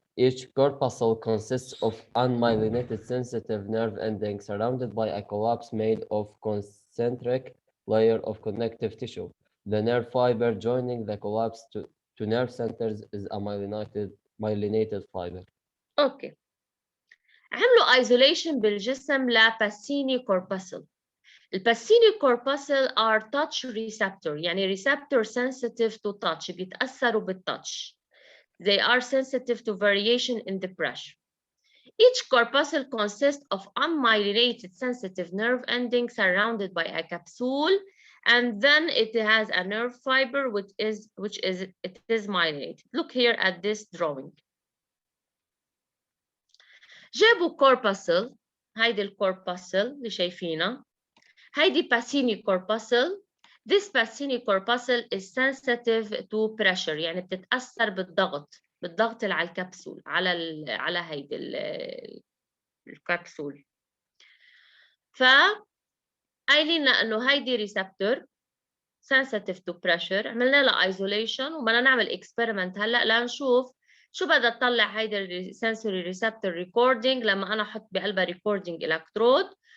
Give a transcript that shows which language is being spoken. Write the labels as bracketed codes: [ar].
[en] Each corpuscle consists of unmyelinated sensitive nerve endings surrounded by a collapse made of concentric layer of connective tissue. The nerve fiber joining the collapse to nerve centers is a myelinated fiber. [ar] اوكي. عملوا isolation بالجسم لباسيني corpuscle. [en] الباسيني corpuscle are touch receptor [ar] يعني [en] receptor sensitive to touch [ar] بيتأثروا بالتouch. [en] They are sensitive to variation in the pressure. Each corpuscle consists of unmyelinated sensitive nerve ending surrounded by a capsule, and then it has a nerve fiber which is myelinated. Look here at this drawing. [ar] جابوا corpuscle. هيدي الcorpuscle اللي شايفينها. هيدي Pacini corpuscle. [en] This Pacini corpuscle is sensitive to pressure [ar] يعني بتتأثر بالضغط اللي على الكبسول على هيدي الكبسول. قايلين لنا انه هيدي [en] receptor sensitive to pressure. [ar] عملنا لها isolation وبدنا نعمل experiment هلا لنشوف شو بدها تطلع هيدي [en] sensory receptor recording [ar] لما انا احط بقلبها recording electrode.